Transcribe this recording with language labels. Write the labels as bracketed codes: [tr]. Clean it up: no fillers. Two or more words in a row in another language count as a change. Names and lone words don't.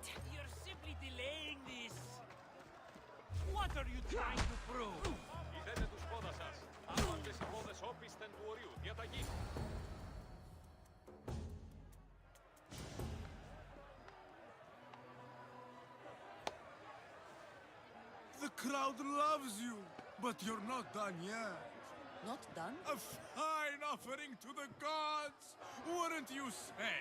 [en] You're simply delaying this. What are you trying to prove? [el] Ιδέτε τους πόδας σας. Άπαντες οι πόδες όπισθεν του ορίου. Διαταγή. [en] The crowd loves you, but you're not done yet. Not done? A fine offering to the gods, wouldn't you say?